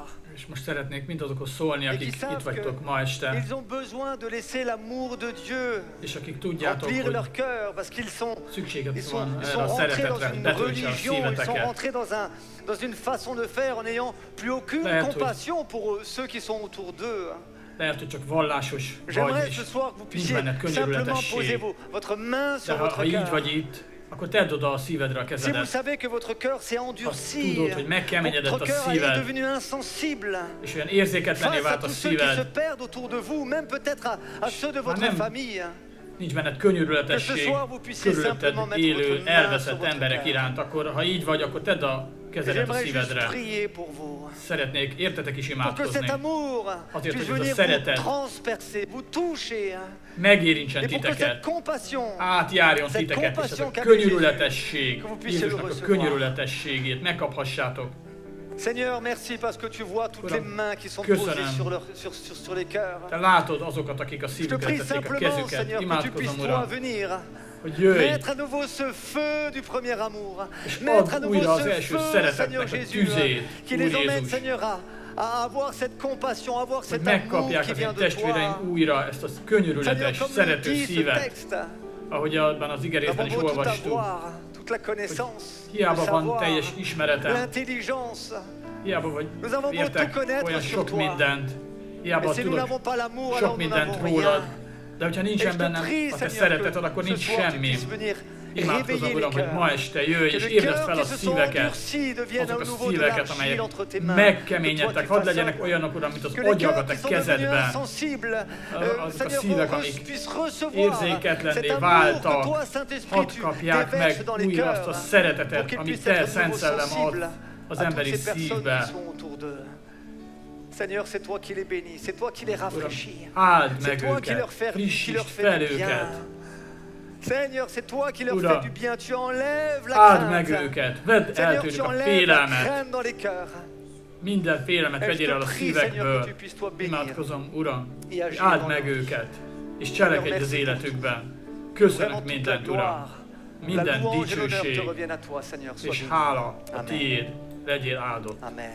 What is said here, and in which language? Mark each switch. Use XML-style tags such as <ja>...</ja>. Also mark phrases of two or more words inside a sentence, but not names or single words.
<hu>És most szeretnék mindazokhoz szólni, akik itt vagytok ma este.</hu> <fr>Ils ont besoin de laisser l'amour de Dieu.</fr> <hu>És akik tudjátok,</hu> <fr>remplir leur cœur parce qu'ils sont rentrés dans une religion, ils sont rentrés dans une façon de faire en n'ayant plus aucune compassion pour ceux qui sont autour d'eux.</fr> <hu>Lehet, hogy csak vallásos vagy,</hu> <fr>J'aimerais ce soir que vous puissiez simplement poser votre main sur votre cœur.</fr> <hu>Ha így vagy itt, akkor tedd oda a szívedre a</hu> <fr>Si</fr> <hu>kezedet.</hu> <fr>vous savez que votre cœur s'est endurci,</fr> <hu>tudod, hogy megkeményedett</hu> <fr>votre</fr> <hu>a</hu> <fr>cœur est</fr> <hu>szíved,</hu> <fr>devenu insensible</fr> <hu>és olyan érzéketlenné</hu> <fr>face à</fr> <hu>vált a</hu> <fr>tous ceux qui se</fr> <hu>szíved,</hu> <fr>perdent autour de vous, même peut-être à ceux de votre famille.</fr> <hu>Nincs benned könyörületesség, körülötted élő, elveszett emberek iránt, akkor ha így vagy, akkor tedd a kezedet a szívedre. Szeretnék értetek is imádkozni. Azért, hogy ez a szeretet megérintsen titeket, átjárjon titeket, és ez a könyörületesség, Jézusnak a könyörületességét megkaphassátok.</hu> <fr>Seigneur, merci parce que tu vois toutes les mains qui sont posées sur les cœurs.</fr> <hu>Te látod azokat, akik a szívükre teszik a kezüket. Imádkozom, Uram, hogy jöjj,</hu> <fr>mettre à nouveau ce feu du premier amour,</fr> <hu>és</hu> <fr>mettre à</fr> <hu>add újra</hu> <fr>nouveau</fr> <hu>az</hu> <fr>ce</fr> <hu>első</hu> <fr>feu,</fr> <hu>szeretetnek</hu> <fr>Seigneur</fr> <hu>a</hu> <fr>Jésus,</fr> <hu>tüzét,</hu> <fr>qui</fr> <hu>Úr</hu> <fr>les emmène,</fr> <hu>Jézus,</hu> <fr>Seigneur, à avoir cette compassion, à avoir</fr> <hu>hogy</hu> <fr>cet amour</fr> <hu>megkapják</hu> <fr>qui</fr> <hu>az én</hu> <fr>vient de</fr> <hu>testvéreim</hu> <fr>toi.</fr> <hu>újra ezt a könyörületes,</hu> <fr>Seigneur,</fr> <hu>szerető</hu> <fr>comme le dit ce</fr> <hu>szívet,</hu> <fr>texte,</fr> <hu>ahogy abban az igerészben is olvastuk.</hu> <fr>toute la connaissance,</fr> <hu>Hiába</hu> <fr>le</fr> <hu>van</hu> <fr>savoir,</fr> <hu>teljes ismeretem,</hu> <fr>l'intelligence.</fr> <hu>hiába vagy</hu> <fr>Nous avons beau</fr> <hu>értek</hu> <fr>tout connaître</fr> <hu>olyan</hu> <fr>sur</fr> <hu>sok</hu> <fr>toi,</fr> <hu>mindent, hiába</hu> <fr>mais si nous</fr> <hu>tudok</hu> <fr>n'avons pas l'amour,</fr> <hu>sok</hu> <fr>alors nous</fr> <hu>mindent</hu> <fr>n'avons</fr> <hu>rólad,</hu> <fr>rien.</fr> <hu>de hogyha nincsen bennem a te szereteted, akkor nincs semmi. Imádkozom, Uram, hogy ma este jöjj és ébreszd fel a szíveket, azok a szíveket, amelyek megkeményedtek, hadd legyenek olyanok, Uram, mint az agyag a te kezedben. Azok a szívek, amik érzéketlenné váltak, hadd kapják meg újra azt a szeretetet, amit te, Szent Szellem, ad az emberi szívbe.</hu> <fr>Seigneur, c'est toi qui les bénis, c'est toi qui les rafraîchis.</fr> <hu>Áld meg őket, frissítsd fel őket.</hu> <fr>Seigneur, c'est toi qui leur fais du bien, tu enlèves la</fr> <hu>áld meg</hu> <fr>crainte.</fr> <hu>őket, vedd el tőlük a félelmet.</hu> <fr>Dans les cœurs.</fr> <hu>Minden félelmet vegyél el a szívekből. Imádkozom, Uram, áld meg őket, és cselekedj az életükben. Köszönök mindent, Uram. Minden dicsőség és hála a tiéd, legyél áldott.</hu>